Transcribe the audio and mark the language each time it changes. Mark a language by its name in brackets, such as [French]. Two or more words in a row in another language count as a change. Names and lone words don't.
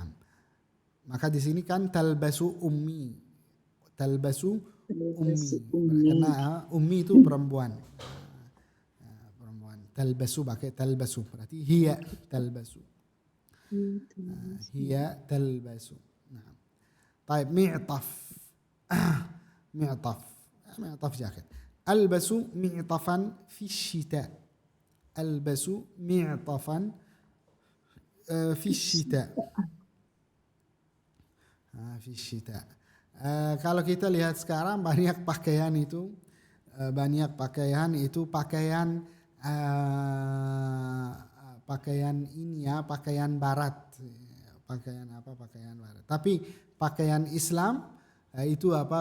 [Indonesian] Maka di sini kan [Arabic] تلبس أمي. [Indonesian] Karena ummi itu perempuan. Talbasu pakai talbasu berarti [Arabic] هي تلبس. هي تلبس. Nah. طيب معطف. معطف jaket. ألبس معطفا في الشتاء. ألبس معطفا في الشتاء. في الشتاء. [Indonesian] Kalau kita lihat sekarang banyak pakaian itu pakaian ini ya, pakaian barat. Pakaian barat. Tapi pakaian Islam itu apa?